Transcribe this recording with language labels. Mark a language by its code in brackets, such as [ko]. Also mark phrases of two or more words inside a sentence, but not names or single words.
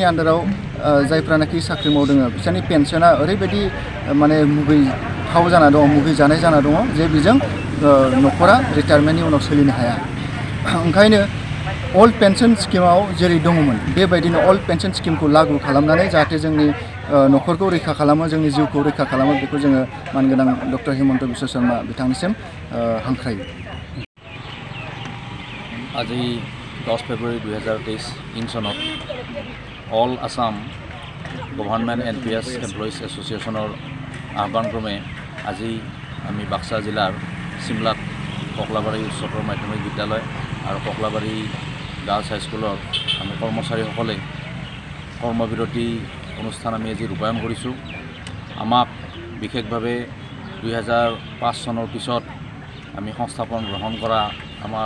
[brx] आन्डाराव जायफ्रानाखि साख्रि मावदों बिसोरनि पेन्सना ओरैबायदि माने मुगैथाव जाना दङ मुगैजानाय जाना दङ जे बेजों न'खरा रिटायारमेन्टनि उनाव सोलिनो हाया ओंखायनो [en] old pension [brx] स्किमाव जेरै दङमोन बेबायदिनो [en] old pension [brx] स्किमखौ लागु खालामनानै जाहाथे जोंनि न'खरखौ रैखा खालामो जोंनि जिउखौ रैखा खालामो बेखौ जोङो मानगोनां डक्टर हिमन्त बिश्व शर्मा बिथांनिसिम हांख्रायो [as] আজি 10 ফেব্ৰুৱাৰী 2023 ইং চনত অল আসাম গভৰ্ণমেণ্ট NPS এমপ্লয়িজ এছ'চিয়েশ্যনৰ আহ্বানক্ৰমে আজি আমি বাক্সা জিলাৰ চিমলাত ককলাবাৰী উচ্চতৰ মাধ্যমিক বিদ্যালয় আৰু ককলাবাৰী গাৰ্লছ হাইস্কুলৰ আমি কৰ্মচাৰীসকলে কৰ্মবিৰতি অনুষ্ঠান আমি আজি ৰূপায়ণ কৰিছোঁ আমাক বিশেষভাৱে 2005 চনৰ পিছত আমি সংস্থাপন গ্ৰহণ কৰা আমাৰ